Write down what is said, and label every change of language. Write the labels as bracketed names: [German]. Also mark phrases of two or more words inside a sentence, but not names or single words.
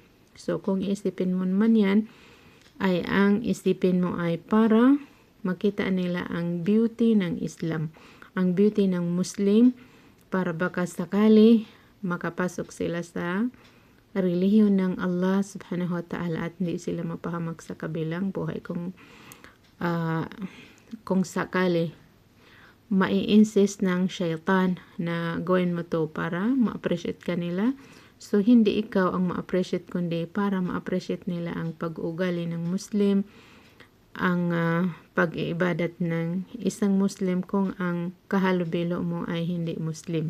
[Filipino] So kung isipin mo man yan, ay ang isipin mo ay para makita nila ang beauty ng Islam, ang beauty ng Muslim, para baka sakali makapasok sila sa relihiyon ng Allah [Arabic] سبحانه وتعالى [Filipino] at hindi sila mapahamak sa kabilang buhay. Kung sakali mai-insist ng syaitan na gawin mo to para ma-appreciate ka nila, so hindi ikaw ang ma-appreciate kundi para ma-appreciate nila ang pag-uugali ng Muslim, ang pag-iibadat ng isang Muslim kung ang kahalubilo mo ay hindi Muslim.